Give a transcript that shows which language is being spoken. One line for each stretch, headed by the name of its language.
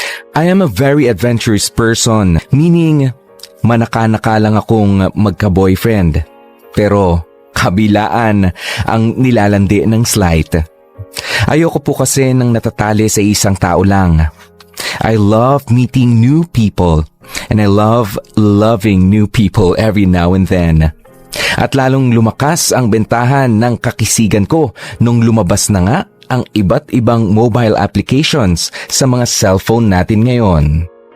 English: I am a very adventurous person, meaning
Filipino: manaka-naka lang akong magka-boyfriend. Pero kabilaan ang nilalandi ng slight. Ayoko po kasi nang natatali sa isang tao lang.
English: I love meeting new people and I love loving new people every now and then.
Filipino: At lalong lumakas ang bentahan ng kakisigan ko nung lumabas na nga ang iba't ibang mobile applications sa mga cellphone natin ngayon.